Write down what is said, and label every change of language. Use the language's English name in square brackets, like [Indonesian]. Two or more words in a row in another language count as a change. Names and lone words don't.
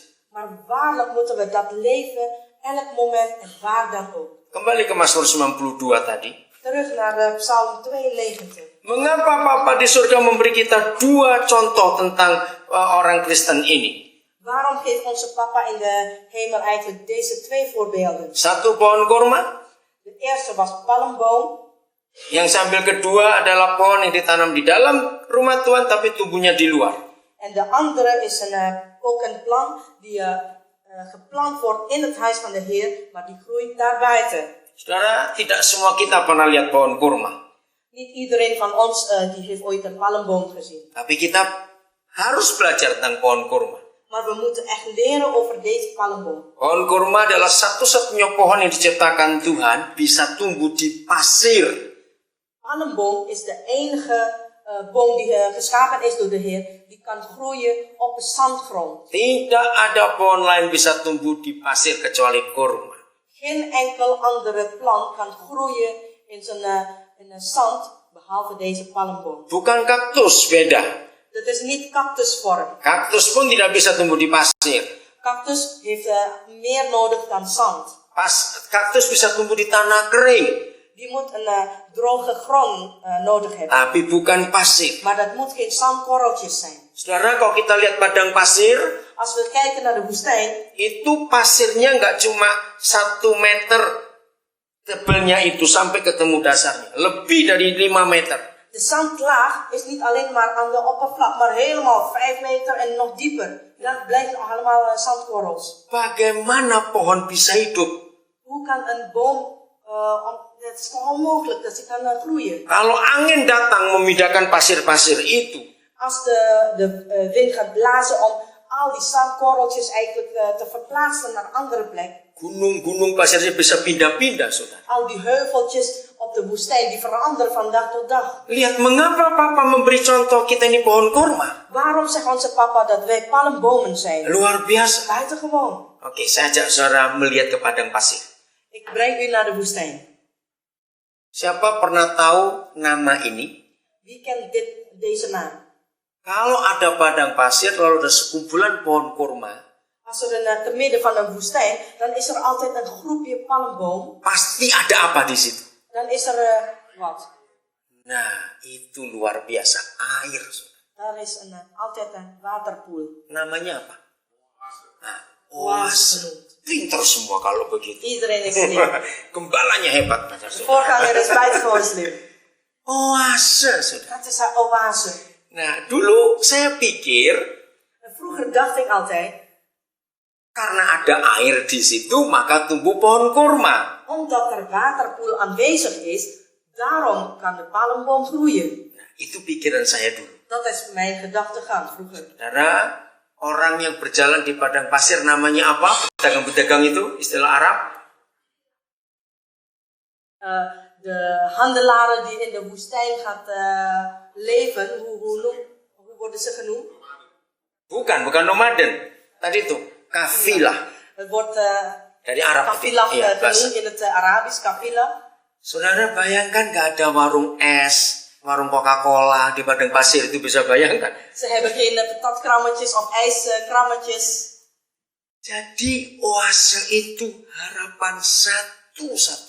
[Dutch] Maar waarlijk moeten we dat leven, elk moment en waar dan ook. [Indonesian] Kembali ke Mazmur 92 tadi. [Dutch] Terug naar Psalm 92. [Indonesian] Mengapa Papa di surga memberi kita dua contoh tentang orang Kristen ini? [Dutch] Waarom geeft onze papa in de hemel eigenlijk deze twee voorbeelden? [Indonesian] Satu pohon kurma. [Dutch] De eerste was palmboom. [Indonesian] Yang sambil kedua adalah pohon yang ditanam di dalam rumah Tuhan tapi tumbuhnya di luar. [Dutch] En de andere is ook een plant die geplant wordt in het huis van de Heer, maar die groeit daarbuiten. [Indonesian] Saudara, tidak semua kita pernah lihat pohon kurma. [Dutch] Niet iedereen van ons die heeft ooit een palmboom gezien. [Indonesian] Tapi kita harus belajar tentang pohon kurma. [Dutch] Maar we moeten echt leren over deze palmboom. [Indonesian] Pohon kurma adalah satu-satunya pohon yang diciptakan Tuhan bisa tumbuh di pasir. [Dutch] Palmboom is de enige boom die geschapen is door de Heer, die kan groeien op de zandgrond. [Indonesian] Tidak ada pohon lain bisa tumbuh di pasir kecuali kurma. [Dutch] Geen enkel andere plant kan groeien in zand, behalve deze palmboom. [Indonesian] Bukan kaktus, beda. [Dutch] Dat is niet cactusvorm. [Indonesian] Kaktus pun tidak bisa tumbuh di pasir. [Dutch] Cactus heeft meer nodig dan zand. [Indonesian] Kaktus bisa tumbuh di tanah kering. [Dutch] Die moet een droge grond nodig hebben. [Indonesian] Tapi bukan pasir. [Dutch] Maar dat moet geen zandkorreltjes zijn. [Indonesian] Saudara, kalau kita lihat padang pasir, [Dutch] als we kijken naar de woestijn, [Indonesian] itu pasirnya nggak cuma 1 meter tebelnya itu sampai ketemu dasarnya, lebih dari 5 meter. [Dutch] De zandlaag is niet alleen maar aan de oppervlak, maar helemaal 5 meter en nog dieper. Dat blijft allemaal zandkorrels. [Indonesian] Bagaimana pohon bisa hidup? [Dutch] Hoe kan een boom het is toch onmogelijk dat ze kan groeien. [Indonesian] Kalau angin datang memindahkan pasir-pasir itu. [Dutch] Als de wind gaat blazen om al die zandkorreltjes eigenlijk te verplaatsen naar een andere plek. [Indonesian] Gunung-gunung pasirnya bisa pindah-pindah, saudara. [Dutch] Al die heuveltjes op de woestijn die veranderen van dag tot dag. [Indonesian] Lihat mengapa Papa memberi contoh kita ini pohon kurma. [Dutch] Waarom zegt onze papa dat wij palmbomen zijn? [Indonesian] Luar biasa. [Dutch] Buitengewoon. [Indonesian] Oke, saya ajak saudara melihat ke padang pasir. [Dutch] Ik breng u naar de woestijn. [Indonesian] Siapa pernah tahu nama ini? [Dutch] Wie kent deze naam? [Indonesian] Kalau ada padang pasir lalu ada sekumpulan pohon kurma, [Dutch] Als er te midden van een woestijn, dan is er altijd een groepje palmboom. [Indonesian] pasti ada apa di situ? [Dutch] Dan is er wat? [Indonesian] Nah, itu luar biasa. Air. [Dutch] Daar is altijd een waterpoel. [Indonesian] Namanya apa? Nah, [Dutch] Oase [Indonesian] oase. [Dutch] genoemd. [Indonesian] Pinter semua kalau begitu. [Dutch] Iedereen is slim. [Indonesian] Gembalanya hebat, Pak [Dutch] De [Indonesian] Saudara. [Dutch] voorganger is buitengewoon slim. [Indonesian] Oase, saudara. [Dutch] Dat is haar oase. [Indonesian] Nah, dulu saya pikir [Dutch] En vroeger dacht ik altijd, [Indonesian] karena ada air di situ maka tumbuh pohon kurma. [Dutch] omdat er waterpoel aanwezig is, daarom kan de palmboom groeien. [Indonesian] Nah, itu pikiran saya dulu. [Dutch] Dat is mijn gedachtegang vroeger. [Indonesian] Saudara, orang yang berjalan di padang pasir namanya apa? Pedagang-pedagang itu, istilah Arab. [Dutch] De handelaren die in de woestijn gaat leven, hoe worden ze genoemd? [Indonesian] Bukan nomaden. Tadi itu, kafilah. [Dutch] Het wordt [Indonesian] Dari Arab. [Dutch] kafilah [Indonesian] Iya, [Dutch] genoemd in het Arabisch, [Indonesian] kafilah. Saudara bayangkan gak ada warung es, warung Coca-Cola di padang pasir, itu bisa bayangkan. [Dutch] Ze hebben geen patatkrammetjes of ijskrammetjes. [Indonesian] Jadi oase itu harapan satu-satunya.